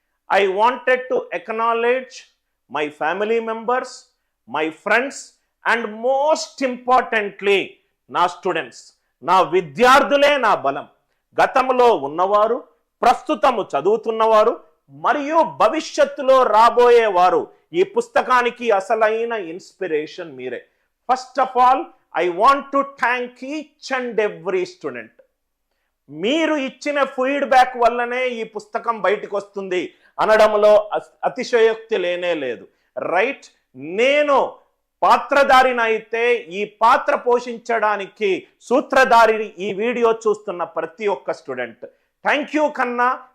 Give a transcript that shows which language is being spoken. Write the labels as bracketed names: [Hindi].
[English] I wanted to acknowledge my family members, my friends, and most importantly, [Telugu] నా students. నా విద్యార్థులే నా బలం. గతంలో ఉన్నవారు, ప్రస్తుతము చదువుతున్నవారు మరియు భవిష్యత్తులో రాబోయేవారు ఈ పుస్తకానికి అసలైన ఇన్స్పిరేషన్ మీరే. [English] First of all, I want to thank each and every student. [Telugu] మీరు ఇచ్చిన ఫీడ్బ్యాక్ వల్లనే ఈ పుస్తకం బయటకు వస్తుంది అనడంలో అతిశయోక్తి లేనే లేదు. రైట్? నేను పాత్రధారిని అయితే ఈ పాత్ర పోషించడానికి సూత్రధారిని ఈ వీడియో చూస్తున్న ప్రతి ఒక్క స్టూడెంట్. [English] thank you [Telugu] కన్నా.